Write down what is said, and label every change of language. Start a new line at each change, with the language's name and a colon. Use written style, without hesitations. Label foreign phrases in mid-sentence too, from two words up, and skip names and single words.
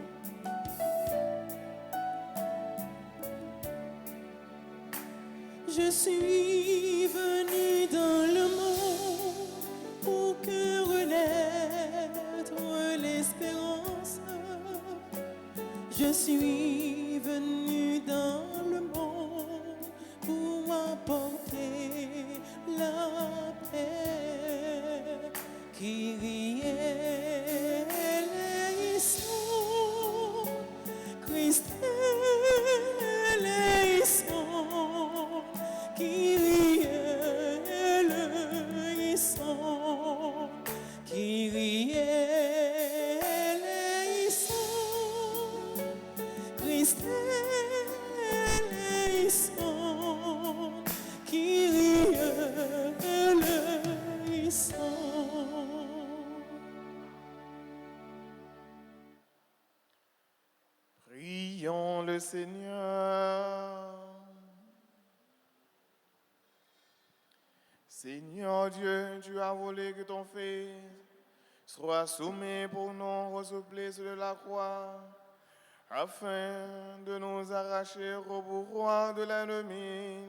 French: Je suis venu dans le monde pour que renaître l'espérance. Je suis venu dans le monde pour apporter la paix.
Greek: Κύριε ελέησον, Χριστέ ελέησον, Κύριε ελέησον, Κύριε ελέησον, Χριστέ ελέησον, Κύριε ελέησον.
French: Prions le Seigneur. Seigneur Dieu, tu as voulu que ton Fils soit soumis pour nous au supplice de la croix, afin de nous arracher au pouvoir de l'ennemi.